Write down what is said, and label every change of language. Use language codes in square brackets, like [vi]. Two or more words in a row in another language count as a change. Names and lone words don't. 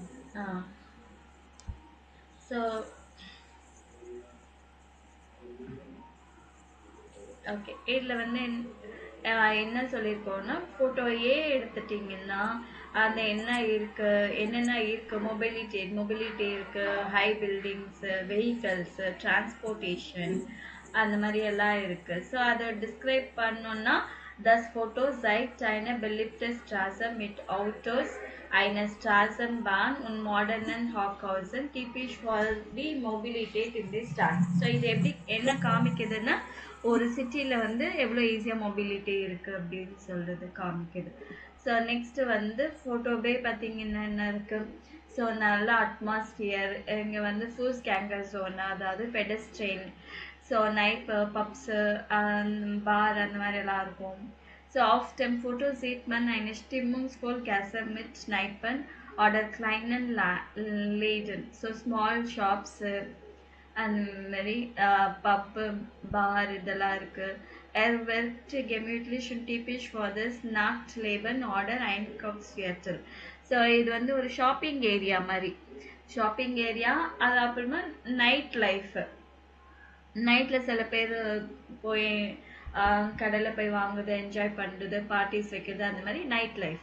[ta] ஸோ ஓகே, இதில் வந்து என்ன சொல்லியிருக்கோன்னா, [en] photo A [ta] எடுத்துட்டிங்கன்னா அந்த என்னென்ன இருக்குது, மொபிலிட்டி இருக்குது, [en] high buildings, vehicles, transportation [ta] அந்த மாதிரி எல்லாம் இருக்குது. ஸோ அதை டிஸ்கிரைப் பண்ணோன்னா, [de] das Foto zeigt eine beliebte Straße mit Autos, eine Straßenbahn und modernen Hochhäusern, typisch [en] for the [de] Mobilität in the Stadt. [ta] ஸோ இது எப்படி என்ன காமிக்குதுன்னா, ஒரு சிட்டியில் வந்து எவ்வளோ [en] easyஆக mobility [ta] இருக்குது அப்படின்னு சொல்கிறது காமிக்குது. ஸோ நெக்ஸ்ட்டு வந்து ஃபோட்டோவே பார்த்தீங்கன்னா என்ன இருக்குது, ஸோ நல்ல அட்மாஸ்பியர். இங்கே வந்து [de] Fußgängerzone, [ta] அதாவது பெடஸ்ட்ரெயின், ஸோ [en] night pubs, bar [ta] அந்த மாதிரி எல்லாம் இருக்கும். [de] so auf dem Foto sieht man eine stimmungsvoll Gasse mit Kneipen oder kleinen Läden, [ta] ஸோ [en] small shops [ta] அந்த மாதிரி [en] pub, bar [ta] இதெல்லாம் இருக்குது. [de] Er wird gemütlich und typisch [en] for this [de] Nachtleben oder Einkaufsviertel. [ta] ஸோ இது வந்து ஒரு [en] shopping area [ta] மாதிரி, [en] shopping area. [ta] அது அப்புறமா [en] night life, [ta] நைட்டில் சில பேர் போய் கடையில் போய் வாங்குறது, என்ஜாய் பண்ணுறது, பார்ட்டிஸ் வைக்கிறது, அந்த மாதிரி [en] night life.